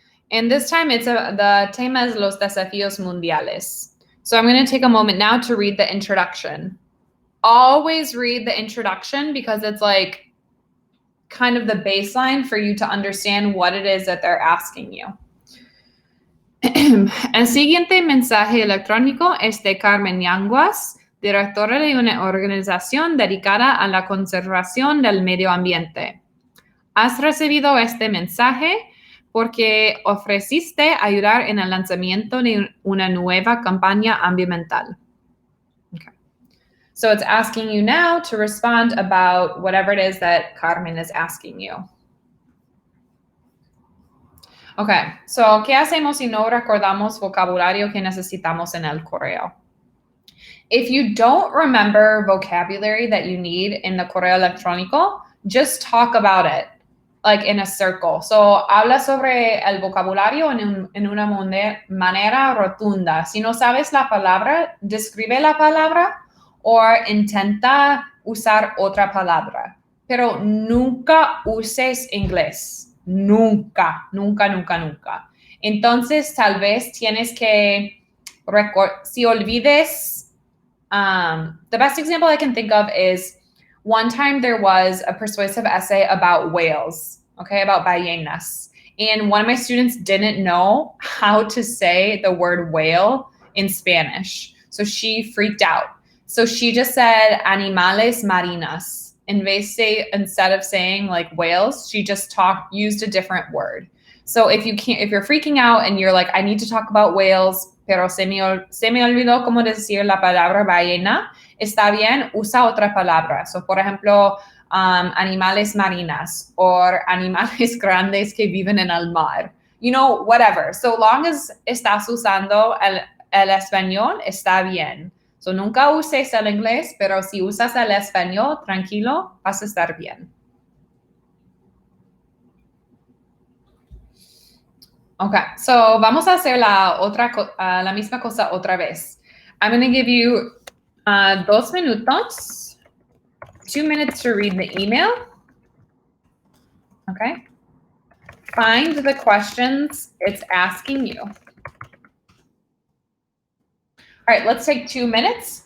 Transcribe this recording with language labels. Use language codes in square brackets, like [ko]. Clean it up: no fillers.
[en] And this time the [es] tema es [en] Los Desafíos Mundiales. So I'm going to take a moment now to read the introduction. Always read the introduction because it's like kind of the baseline for you to understand what it is that they're asking you. [es] El siguiente mensaje electrónico es de Carmen Yanguas, directora de una organización dedicada a la conservación del medio ambiente. Has recibido este mensaje porque ofreciste ayudar en el lanzamiento de una nueva campaña ambiental. [en] Okay. So it's asking you now to respond about whatever it is that Carmen is asking you. Okay, so [es] ¿qué hacemos si no recordamos vocabulario que necesitamos en el correo? [en] If you don't remember vocabulary that you need in the correo electrónico, just talk about it, like in a circle. [es] So habla sobre el vocabulario en una manera rotunda. Si no sabes la palabra, describe la palabra o intenta usar otra palabra. Pero nunca uses inglés. Nunca, nunca, nunca, nunca. Entonces, tal vez tienes que si olvides. [en] The best example I can think of is one time there was a persuasive essay about whales, okay, about ballenas. And one of my students didn't know how to say the word whale in Spanish. So she freaked out. So she just said animales marinas. Instead of saying like whales, she just used a different word. So if you're freaking out and you're like, I need to talk about whales, [es] pero se me olvidó cómo decir la palabra ballena, está bien, usa otra palabra. So, por ejemplo, animales marinas or animales grandes que viven en el mar. [en] You know, whatever. So long as [es] estás usando el español, está bien. So, nunca uses el inglés, pero si usas el español, tranquilo, vas a estar bien. Okay, so vamos a hacer la misma cosa otra vez. [en] I'm going to give you 2 minutos, 2 minutes to read the email. Okay. Find the questions it's asking you. All right, let's take 2 minutes.